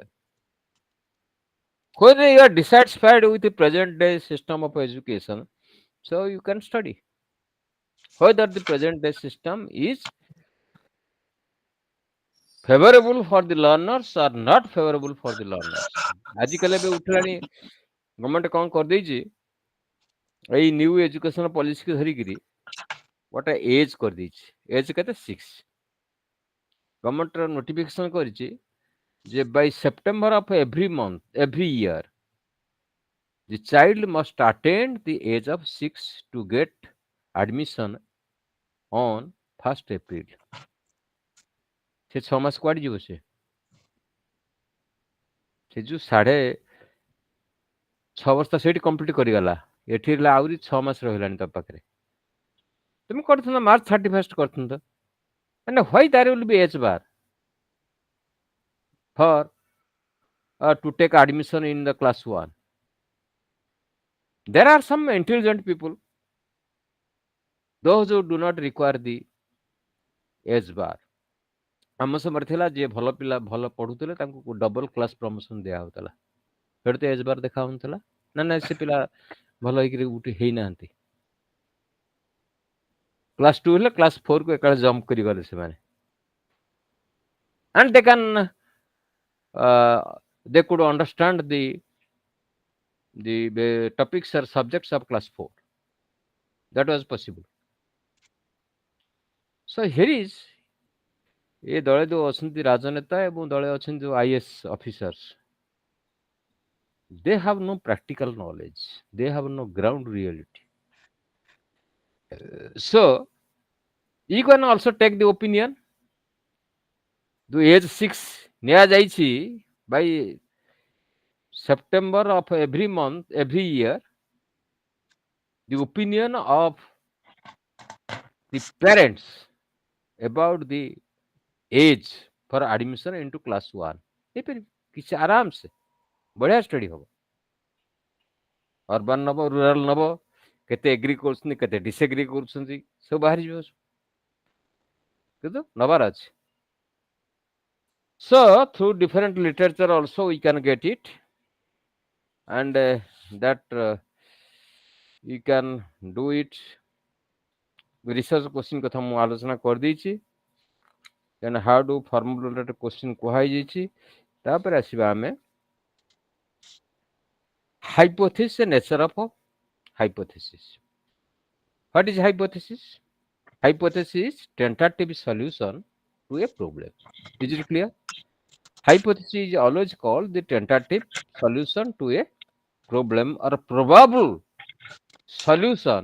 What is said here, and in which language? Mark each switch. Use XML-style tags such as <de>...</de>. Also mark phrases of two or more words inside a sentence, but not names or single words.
<en>Whether you are dissatisfied with the present day system of education, so you can study whether the present day system is favorable for the learners or not favorable for the learners.</en> <or>ଆଜିକାଲି ଏବେ ଉଠିଲାଣି ଗଭର୍ଣ୍ଣମେଣ୍ଟ କ'ଣ କରିଦେଇଛି, ଏଇ</or> <en>new education policyକି</en> <or>ଧରିକିରି ଗୋଟେ ଏଜ୍ କରିଦେଇଛି।</or> <en>ଏଜ୍ କେତେ? 6। governmentର notification</en> <or>କରିଛି ଯେ</or> <en>by September of every month, every year, the child must attain the age of 6 to get admission on 1st April.</en> <or>ସେ 6 ମାସ କୁଆଡେ ଯିବ? ସେ ଯୋଉ 6.5 ବର୍ଷ ସେଇଠି କମ୍ପ୍ଲିଟ୍ କରିଗଲା, ଏଠି ହେଲା ଆହୁରି 6 ମାସ ରହିଲାଣି ତୋ ପାଖରେ। ତୁମି କରିଥାନ୍ତ ମାର୍ଚ୍ଚ 31 କରିଥାନ୍ତ, ମାନେ</or> <en>why there will be age bar for to take admission in the class 1? There are some intelligent people, those who do not require the age bar.</en> <or>ଆମ ସମୟରେ ଥିଲା ଯିଏ ଭଲ ପିଲା ଭଲ ପଢୁଥିଲେ ତାଙ୍କୁ</or> <en>double class promotion</en> <or>ଦିଆହଉଥିଲା, ସେଠି ତ</or> <en>age bar</en> <or>ଦେଖା ହଉନଥିଲା। ନା ନା ସେ ପିଲା ଭଲ ହେଇକିରି ଉଠି ହେଇନାହାନ୍ତି, କ୍ଲାସ 2 ହେଲେ କ୍ଲାସ 4 କୁ ଏକାବେଳେ ଜମ୍ପ କରିଗଲେ ସେମାନେ,</or> <en>and they could understand the topics or subjects of class 4. That was possible. So here is</en> <or>ଏ ଦଳେ ଯୋଉ ଅଛନ୍ତି ରାଜନେତା ଏବଂ ଦଳେ ଅଛନ୍ତି ଯୋଉ</or> <en>IAS officers, they have no practical knowledge, they have no ground reality. So you can also take the opinion, the age 6 ନିଆଯାଇଛି by September of every month, every year, the opinion of the parents about the age for admission into class 1</en> <or>କିଛି ଆରାମ ସେ ବଢିଆ ଷ୍ଟଡି ହବ। ଅର୍ବାନ ନବ, ରୁରାଲ ନବ, କେତେ ଏଗ୍ରି କରୁଛନ୍ତି କେତେ ଡିସଏଗ୍ରି କରୁଛନ୍ତି ସବୁ ବାହାରିଯିବ, କିନ୍ତୁ ନବାର ଅଛି।</or> <en>So through different literature also we can get it, and that you can do it. Research question</en> <or>କଥା ମୁଁ ଆଲୋଚନା କରିଦେଇଛି,</or> <en>then how do formulate question କୁହାଯାଇଛି।</en> <or>ତାପରେ ଆସିବା ଆମେ hypothesis,</or> <en>nature of hypothesis. What is hypothesis? Hypothesis is tentative solution to a problem. Is it clear? Hypothesis is always called the tentative solution to a problem or probable solution.</en>